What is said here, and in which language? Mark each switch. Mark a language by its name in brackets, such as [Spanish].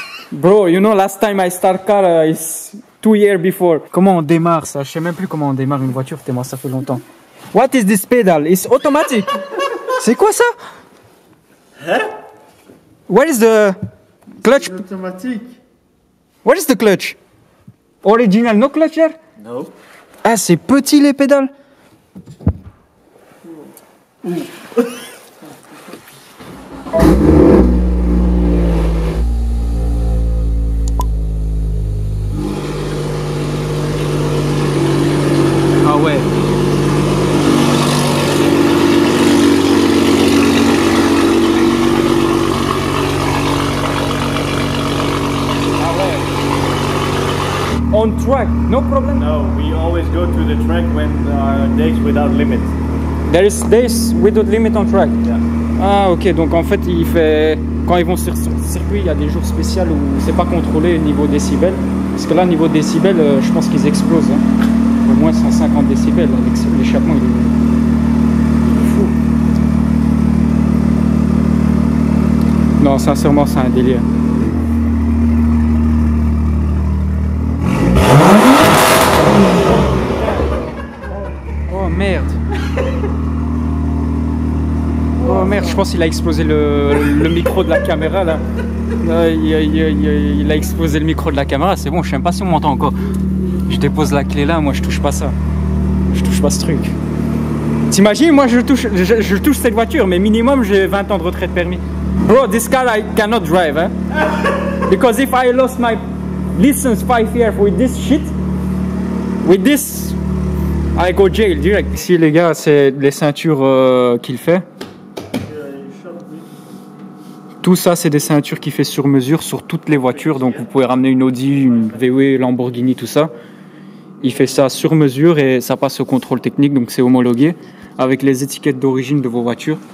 [English] Bro, you know last time I start car is 2 years before. [French] Comment on démarre ça? Je sais même plus comment on démarre une voiture tellement ça fait longtemps. [English] What is this pedal? It's automatic. [French] C'est quoi ça? Hein? [English] What is the clutch? [French] Automatique. [English] What is the clutch? Original, no clutch here? No. [French] Ah, c'est petit les pédales. Ah ouais. [English] On track, no problem. No, we always go to the track when days without limit. There is days without limit on track. Yeah. [French] Ah ok, donc en fait il fait quand ils vont sur le circuit, il y a des jours spéciaux où c'est pas contrôlé niveau décibels. Parce que là niveau décibels, je pense qu'ils explosent. Hein. Au moins 150 décibels. L'échappement il est fou. Non, sincèrement c'est un délire. Oh merde. Oh merde, je pense qu'il a explosé le micro de la caméra là. Il a explosé le micro de la caméra, c'est bon, je sais même pas si on m'entend encore. Je dépose la clé là, moi je touche pas ça. Je touche pas ce truc. T'imagines, moi je touche cette voiture, mais minimum j'ai 20 ans de retraite permis. [English] Bro, this car I cannot drive, hein. Because if I lost my license 5 years with this shit, with this, I go jail direct. [French] Ici les gars, c'est les ceintures qu'il fait. Tout ça, c'est des ceintures qu'il fait sur mesure sur toutes les voitures. Donc, vous pouvez ramener une Audi, une VW, Lamborghini, tout ça. Il fait ça sur mesure et ça passe au contrôle technique. Donc, c'est homologué avec les étiquettes d'origine de vos voitures.